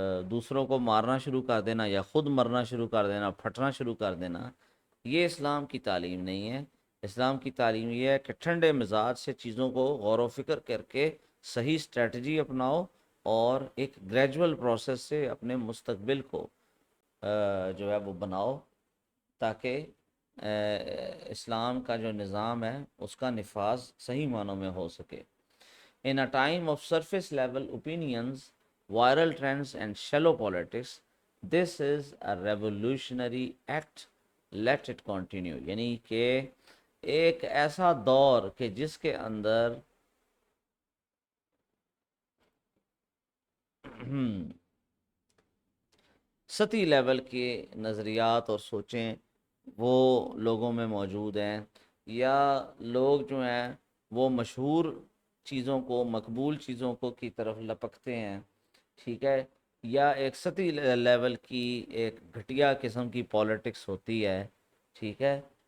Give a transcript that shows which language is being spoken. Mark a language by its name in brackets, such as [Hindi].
[Urdu] دوسروں کو مارنا شروع کر دینا یا خود مرنا شروع کر دینا، پھٹنا شروع کر دینا، یہ اسلام کی تعلیم نہیں ہے۔ اسلام کی تعلیم یہ ہے کہ ٹھنڈے مزاج سے چیزوں کو غور و فکر کر کے صحیح اسٹریٹجی اپناؤ اور ایک گریجول پروسیس سے اپنے مستقبل کو جو ہے وہ بناؤ، تاکہ اسلام کا جو نظام ہے اس کا نفاذ صحیح معنوں میں ہو سکے. [English] In a time of surface level opinions, viral trends and shallow politics, this is a revolutionary act. Let it continue. [Urdu] یعنی کہ ایک ایسا دور کہ جس کے اندر سطحی لیول کے نظریات اور سوچیں وہ لوگوں میں موجود ہیں، یا لوگ جو ہیں وہ مشہور چیزوں کو، مقبول چیزوں کو کی طرف لپکتے ہیں، ٹھیک ہے، یا ایک سطحی لیول کی ایک گھٹیا قسم کی پالیٹکس ہوتی ہے، ٹھیک ہے.